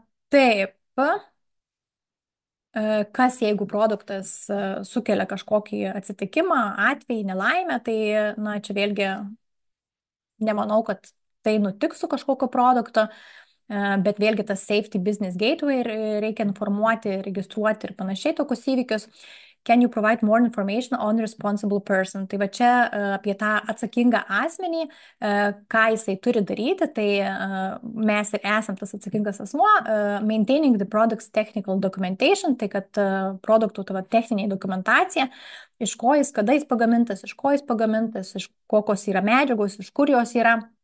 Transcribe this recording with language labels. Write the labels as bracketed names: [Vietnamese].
[Lithuanian] Taip, kas jeigu produktas sukelia kažkokį atsitikimą, atvejį, nelaimę, tai, na, čia vėlgi nemanau, kad tai nutiks su kažkokio produkto, bet vėlgi tas Safety Business Gateway reikia informuoti, registruoti ir panašiai tokius įvykius. [English] Can you provide more information on responsible person? [Lithuanian] Tai va čia apie tą atsakingą asmenį, ką jisai turi daryti, tai mes ir esam tas atsakingas asmuo, [English] maintaining the product's technical documentation, [Lithuanian] tai kad produktų techninė dokumentacija, iš ko jis, kada jis pagamintas, iš kokios yra medžiagos, iš kur jos yra.